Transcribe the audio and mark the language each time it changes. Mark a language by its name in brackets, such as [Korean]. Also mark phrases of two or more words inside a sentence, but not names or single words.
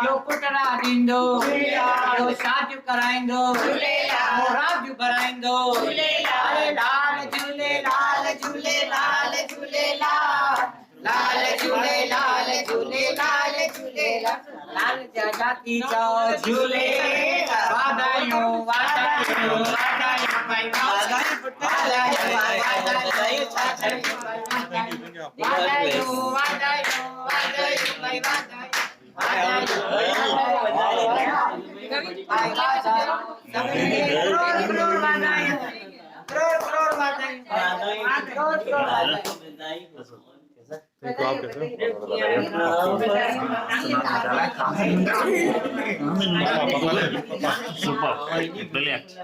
[Sindhi] यो पुटरा ॾींदो यो शादी कराइंदो झूलेलाल। राज भराइंदो झूलेलाल। लाल झूलेलाल झूलेलाल झूलेलाल। लाल झूलेलाल झूलेलाल झूलेलाल। लाल जाती चो झूलेलाल। वाधायूं वाधायूं वाधायूं भाई वाधायूं वाधायूं वाधायूं वाधायूं वाधायूं भाई वाधायूं। [Hindi] देखो आप कैसे [English] Super. Brilliant.